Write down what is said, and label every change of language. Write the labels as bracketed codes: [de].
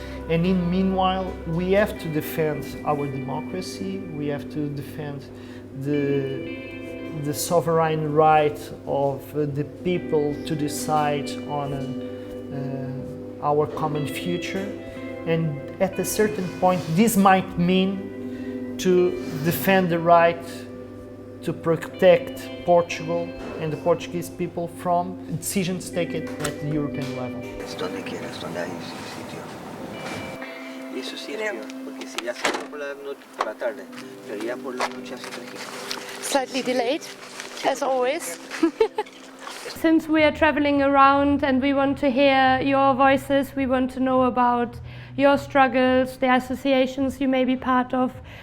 [en] And in meanwhile, we have to defend our democracy, we have to defend the sovereign right of the people to decide on our common future. And at a certain point, this might mean to defend the right to protect Portugal and the Portuguese people from decisions taken at the European level. [es] Donde quieras, donde hay sitio. Y eso sí, porque si ya salió por la tarde, pero ya por la noche hace frío. [en] Slightly delayed, as always. Since we are traveling around and we want to hear your voices, we want to know about your struggles, the associations you may be part of.